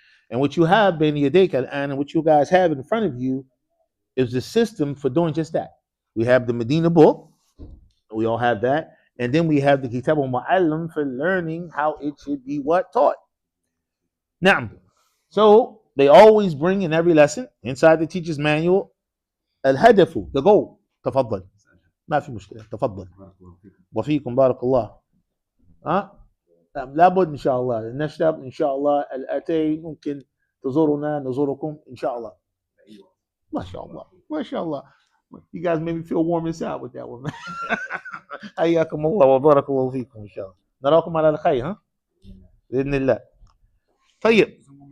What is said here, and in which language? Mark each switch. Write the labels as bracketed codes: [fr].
[en] And what you have, Beni Yadeka, and what you guys have in front of you is the system for doing just that. We have the Medina book, we all have that, and then we have the Kitab al-Mu'allam for learning how it should be taught. Now, so they always bring in every lesson inside the teacher's manual الهدف, the goal. [ar] تفضل ما في مشكلة تفضل وفيكم بارك الله. لابد إن شاء الله نشرب إن شاء الله الأتي ممكن تزورنا نزوركم إن شاء الله. ما شاء الله ما شاء الله. [en] You guys made me feel warm inside with that one. [ar] حياكم الله وبارك الله فيكم إن شاء الله. نراكم على الخير ها بإذن الله. طيب.